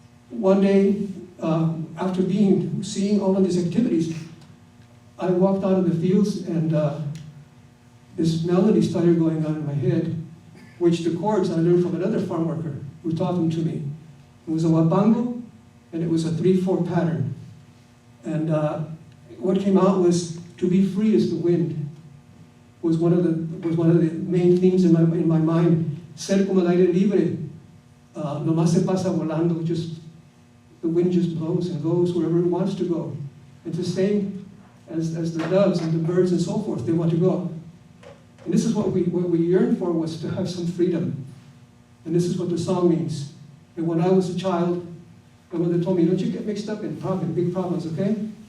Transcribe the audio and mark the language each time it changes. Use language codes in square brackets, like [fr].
[en] One day, after seeing all of these activities, I walked out of the fields and this melody started going on in my head, which the chords I learned from another farm worker who taught them to me. It was a wapango, and it was a 3/4 pattern. And what came out was "To be free as the wind." Was one of the main themes in my mind. [es] Ser como el aire libre, nomás se pasa volando. [en] The wind just blows and goes wherever it wants to go. It's the same as the doves and the birds and so forth. They want to go. And this is what we yearned for, was to have some freedom. And this is what the song means. And when I was a child, my mother told me, "Don't you get mixed up in big problems, okay?"